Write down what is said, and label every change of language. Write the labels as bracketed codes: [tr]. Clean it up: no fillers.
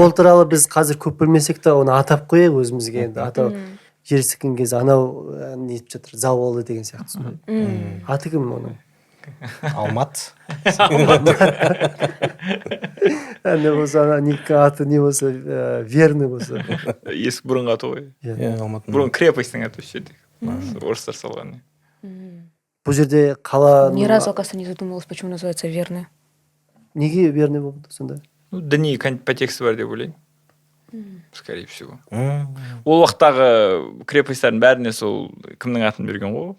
[kk] ол туралы біз қазір көп білмесек те оны атап қояйық өзімізге енді атау жер сілкінген кезде анау нетіп жатыр завалы деген сияқты аты кім оның Алмат не болса аты не болса верный болса есік бұрынғы аты ғой бұрын крепостьтің аты осы жерде орыстар салған бұл жерде қала [ru] Ни разу, оказывается, не задумывалась, почему называется верный. [kk] Неге верный болды сонда? Діни подтексті бар деп ойлаймын. [ru] Скорее всего. [kk] Ол уақыттағы крепостьтардың бәріне сол кімнің атын берген ғой?